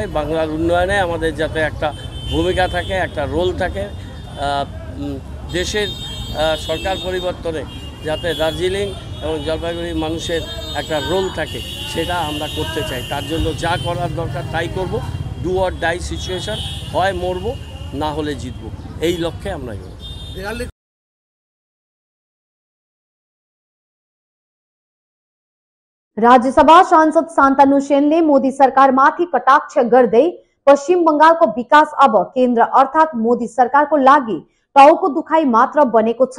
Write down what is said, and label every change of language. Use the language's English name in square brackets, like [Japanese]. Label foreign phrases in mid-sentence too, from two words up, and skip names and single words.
[Bangla] বাংলার উন্নয়নে আমাদের যাতে একটা ভূমিকা থাকে, একটা রোল থাকে, দেশের সরকার পরিবর্তনে যাতে দার্জিলিং এবং জলপাইগুড়ির মানুষের একটা রোল থাকে, সেটা আমরা করতে চাই। তার জন্য যা করার দরকার তাই করব। [English] do or die situation, [Bangla] হয় মরব না হলে জিতব, এই লক্ষ্যে আমরা এগোব। [Nepali] राज्यसभा सांसद शान्तनु सेनले मोदी सरकारमाथि कटाक्ष गर्दै पश्चिम बंगालको विकास अब केन्द्र अर्थात मोदी सरकारको लागि टाउको दुखाइ मात्र बनेको छ।